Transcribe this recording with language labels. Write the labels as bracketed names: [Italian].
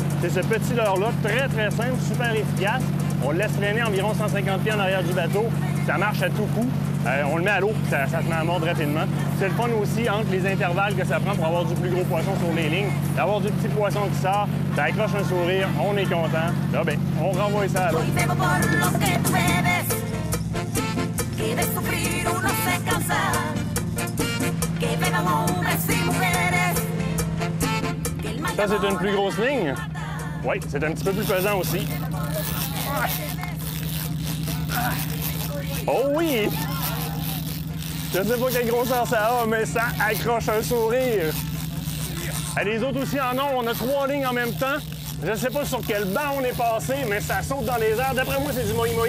[French] C'est ce petit leurre-là, très, très simple, super efficace. On le laisse traîner environ 150 pieds en arrière du bateau. Ça marche à tout coup. On le met à l'eau, ça se met à mordre rapidement. C'est le fun aussi entre les intervalles que ça prend pour avoir du plus gros poisson sur les lignes. D'avoir du petit poisson qui sort, ça accroche un sourire, on est content. Là, bien, on renvoie ça à l'eau. [Spanish] Hoy bebo por lo que tú bebes. Que de sufrir uno se cansa. Que beban hombres y mujeres. Que el mal de [French] Ça, c'est une [Spanish] amor [French] plus grosse ligne. Oui, c'est un petit peu plus pesant aussi. Oh oui! Je ne sais pas quelle grosseur ça a, mais ça accroche un sourire. Et les autres aussi en ont. On a 3 lignes en même temps. Je ne sais pas sur quel banc on est passé, mais ça saute dans les airs. D'après moi, c'est du moi-moi.